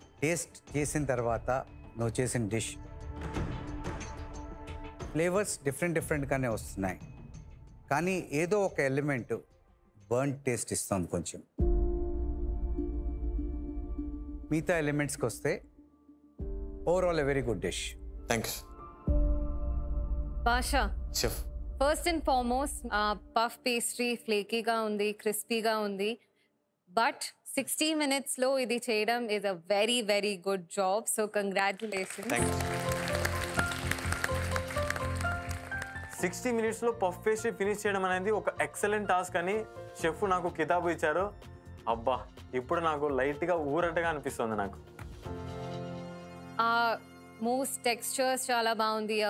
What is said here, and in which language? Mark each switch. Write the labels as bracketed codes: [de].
[te] Taste చేసిన తర్వాత నువ్వు చేసిన డిష్ ఫ్లేవర్స్ డిఫరెంట్గానే వస్తున్నాయి, కానీ ఏదో ఒక ఎలిమెంట్ బర్న్ టేస్ట్ ఇస్తుంది కొంచెం. మిగతా ఎలిమెంట్స్కి వస్తే [en] Overall a very good dish. Thank you Basha, chef. first and foremost, puff pastry flaky-గా ఉంది, crispy-గా ఉంది. But 60 minutes [te] లో ఇది చేయడం [en] is a very, very good job. So congratulations. Thank you. [te] 60 minutesలో puff pastry finish చేయడం అనేది ఒక ఎక్సలెంట్ టాస్క్ అని chef నాకు కితాబు ఇచ్చారు. అబ్బా, ఇప్పుడు నాకు లైట్గా ఊరటగా అనిపిస్తుంది. నాకు మూస్ టెక్స్చర్స్ చాలా బాగుంది.